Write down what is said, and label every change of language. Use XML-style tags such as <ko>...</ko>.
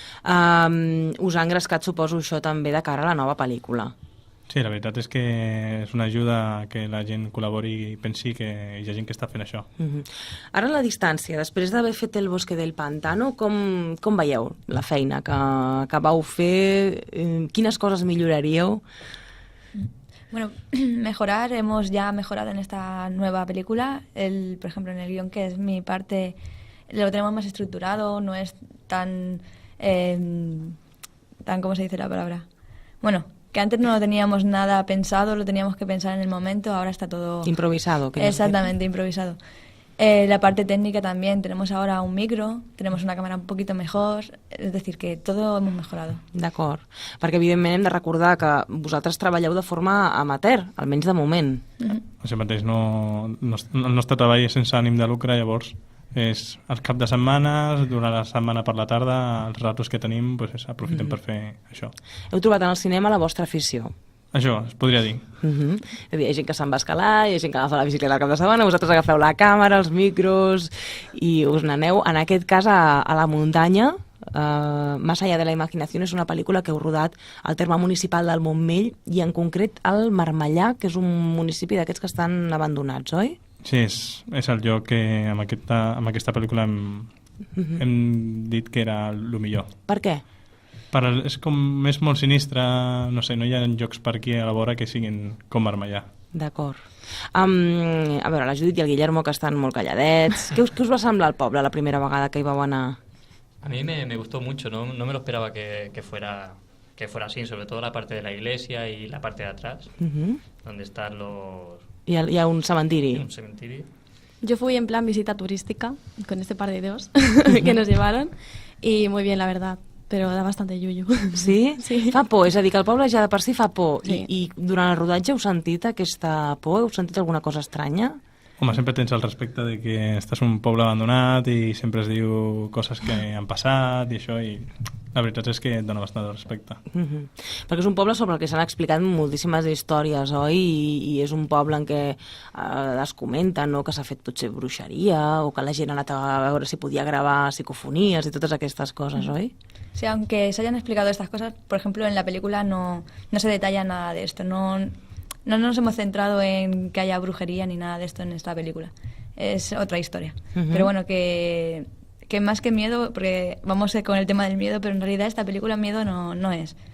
<ca>Us ha engrescat, suposo, això també de cara a la nova pel·lícula. Sí, la veritat és que és una ajuda que la gent col·labori i pensi que hi ha gent que està fent això. Ara, a la distància, després d'haver fet El bosque del pantano, com veieu la feina que vau fer? Quines coses milloraríeu?</ca> <es>Bueno, hemos ya mejorado en esta nueva película. Por ejemplo, en el guión, que es mi parte, lo tenemos más estructurado, no es tan ¿cómo se dice la palabra? Bueno, que antes no teníamos nada pensado, lo teníamos que pensar en el momento, ahora está todo... Improvisado. Exactamente, improvisado. La parte técnica también, tenemos ahora un micro, tenemos una cámara un poquito mejor, és decir, que todo hemos mejorado.</es> <ca>D'acord, perquè evidentment hem de recordar que vosaltres treballeu de forma amateur, almenys de moment. Això mateix, el nostre treball és sense ànim de lucre, llavors és al cap de setmanes, durant la setmana per la tarda, els ratos que tenim, doncs aprofitem per fer això. Heu trobat en el cinema la vostra afició. Això, es podria dir. És a dir, hi ha gent que se'n va escalar, hi ha gent que agafa la bicicleta al cap de setmana, vosaltres agafeu la càmera, els micros, i us n'aneu, en aquest cas, a la muntanya. Más allá de la imaginación és una pel·lícula que heu rodat al terme municipal del Montmell i en concret al Marmellà, que és un municipi d'aquests que estan abandonats, oi? Sí, és el lloc que amb aquesta pel·lícula hem dit que era el millor. Per què? És com és molt sinistre, no sé, no hi ha llocs per aquí a la vora que siguin com Marmellà. D'acord. A veure, la Judit i el Guillermo, que estan molt calladets. Què us va semblar el poble la primera vegada que hi vau anar?</ca> <es>A mí me gustó mucho, no me lo esperaba que fuera así, sobre todo la parte de la iglesia y la parte de atrás, donde están los...</es> <ca>Hi ha un cementiri. Un cementiri.</ca> <es>Yo fui en plan visita turística con este par de dedos que nos llevaron y muy bien, la verdad, però da bastante yuyu.</es> <ca>Sí? Sí. Fa por, és a dir, que el poble ja de per si fa por. Sí. I durant el rodatge heu sentit aquesta por? Heu sentit alguna cosa estranya? Home, sempre tens el respecte de que estàs en un poble abandonat i sempre es diu coses que han passat i això, i la veritat és que et dona bastant de respecte. Perquè és un poble sobre el que s'han explicat moltíssimes històries, oi? I és un poble en què es comenta, no?, que s'ha fet potser bruixeria o que la gent ha anat a veure si podia gravar psicofonies i totes aquestes coses, oi?</ca> <es>Sí, aunque se hayan explicado estas cosas, por ejemplo, en la película no se detalla nada de esto. No nos hemos centrado en que haya brujería ni nada de esto en esta película. Es otra historia. Pero bueno, que más que miedo, porque vamos con el tema del miedo, pero en realidad esta película miedo no es.</es>